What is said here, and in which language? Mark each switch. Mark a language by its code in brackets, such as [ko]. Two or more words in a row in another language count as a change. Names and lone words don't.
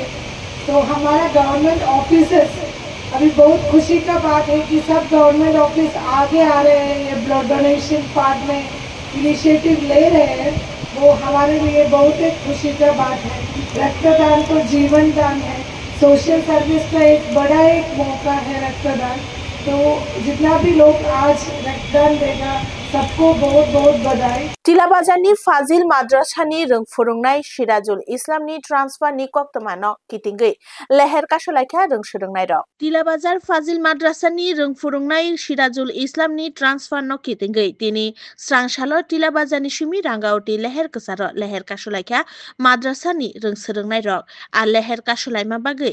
[hi] तो हमारा [en] government officers [hi] अभी बहुत खुशी का बात है कि सब [en] government office [hi] आगे आ रहे हैं ये [en] blood donation part [hi] में इनिशिएटिव ले रहे हैं वो हमारे लिए बहुत एक खुशी का बात है। रक्तदान तो जीवन दान है [en] social service [hi] का एक बड़ा एक मौका है रक्तदान तो जितना भी लोग आज रक्तदान देगा सबको बहुत बहुत बधाई। [brx] टिलाबाजारनि फाजिल माद्रासानि रोंफोरोंनाय सिराजुल इस्लामनि ट्रान्सफारनि कक्तमानो किटिंगै लेहेर कासलायखा रोंसोरोंनाय र टिलाबाजार फाजिल माद्रासानि रोंफोरोंनाय सिराजुल इस्लामनि ट्रान्सफारनो किटिंगै तिनि स्रांसालो टिलाबाजारनि सिमि रांगावटी लेहेर कसार लेहेर कासलायखा माद्रासानि रोंसोरोंनाय र आ लेहेर कासलायमा बागै